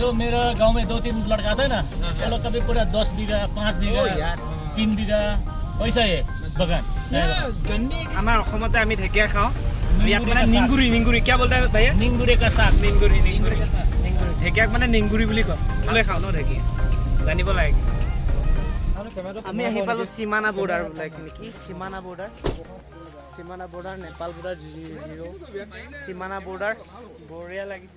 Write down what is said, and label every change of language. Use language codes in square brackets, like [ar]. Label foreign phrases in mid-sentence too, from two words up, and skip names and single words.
[hi] मेरा गांव में 2-3 लड़का आता है ना, चलो कभी पूरा 10 बीघा 5 बीघा 3 बीघा वैसा है बगान। [as] আমাৰ অসমতে আমি ঢেকীয়া খাওঁ, ইয়াত মানে নিংগুৰি কিয় [hi] बोलते भैया? निंगुरे का साग। [as] নিংগুৰি ঢেকীয়াক মানে নিংগুৰি বুলি কয়। ভালে খাওঁ ন ঢেকীয়া, জানিব লাগে। আমি আহি পালোঁ সীমানা বৰ্ডাৰ নেকি, সীমানা বৰ্ডাৰ নেপাল বৰ্ডাৰ 0 সীমানা বৰ্ডাৰ বঢ়িয়া লাগিছে।